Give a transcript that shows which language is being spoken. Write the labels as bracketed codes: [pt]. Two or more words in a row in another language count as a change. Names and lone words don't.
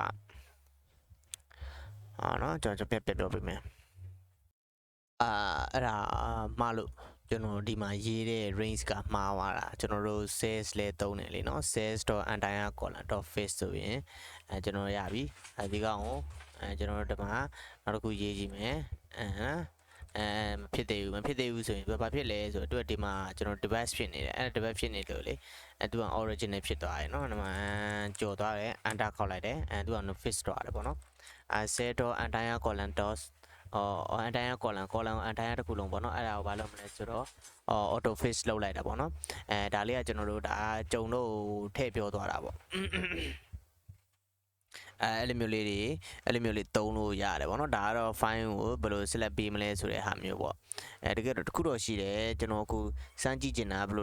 [my] နော်ကျွန်တော်ပြပြောပေးမယ်အဲ့ဒါမှားလို့ကျွန်တော်ဒီမှာရေးတဲ့ range ကမှားသွားတာကျွန်တော်တို့ sales လဲသုံးတယ်လေနော် [en] sales.entire column.face [my] ဆိုရင် ကျွန်တော်ရပြီဒီကောင်ကိုကျွန်တော်တို့ဒီမှာနောက်တစ်ခုရေးကြည့်မယ်မဖြစ်သေးဘူးဆိုရင်ဘာဖြစ်လဲဆိုတော့သူကဒီမှာကျွန်တော် device ဖြစ်နေတယ်အဲ့ဒါ device ဖြစ်နေလို့လေသူက original ဖြစ်သွားတယ်เนาะဒီမှာကြော်သွားတယ် enter ခေါက်လိုက်တယ်သူက fix သွားတယ်ပေါ့နော် [en] set.entire column dot entire column entire [my] တစ်ခုလုံးပေါ့နော်အဲ့ဒါကိုဘာလုပ်မလဲဆိုတော့ [en] auto fix [my] လုပ်လိုက်တာပေါ့နော်ဒါလေးကကျွန်တော်တို့ဒါကြုံတော့ထည့်ပြောသွားတာပေါ့ အဲ့လိုမျိုးလေးသုံးလို့ရတယ်ပေါ့နော်ဒါကတော့ file ကိုဘယ်လို select ပေးမလဲဆိုတဲ့ဟာမျိုးပေါ့တကယ်တော့တစ်ခုတော့ရှိတယ်ကျွန်တော်အခုစမ်းကြည့်ချင်တာဘယ်လို